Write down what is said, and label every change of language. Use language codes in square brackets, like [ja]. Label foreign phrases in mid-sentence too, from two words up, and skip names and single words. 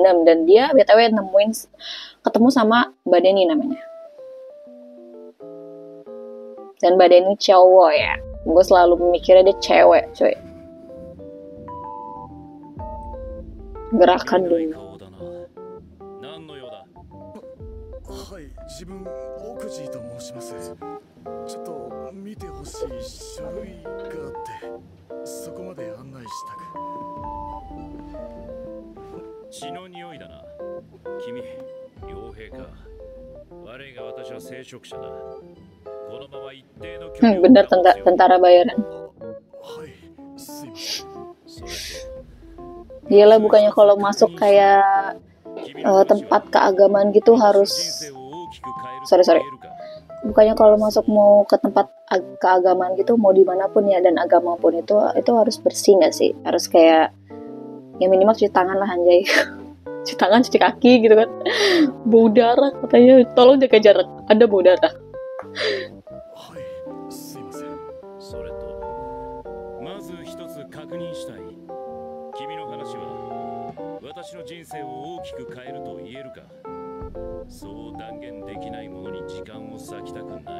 [id] Dan dia btw ketemu sama Mbak Denny namanya, dan Mbak Denny cowok ya, gue selalu memikirnya dia cewek coy. Gerakan dulu. [ja] はい、自分オクジーと申します。ちょっと見てほしい書類があってそこまで案内したく。血の匂いだな。君、傭兵か。悪いが私は聖職者だ。このまま一定の距離を。 [id] Benar tentara bayaran. [ja] はい、すいません。それと。 [id] Gila, bukannya kalau masuk kayak tempat keagamaan gitu harus bukannya kalau masuk mau ke tempat keagamaan gitu mau dimanapun ya dan agama pun itu harus bersih nggak sih? Harus kayak ya minimal cuci tangan lah anjay. Cuci tangan, cuci kaki gitu kan. Bau darah katanya, tolong jaga jarak, ada bau darah. [ja] はい、すいません。それとまず一つ確認したい。君の話は私の人生を大きく変えると言えるか。そう断言できないものに時間を割きたくない。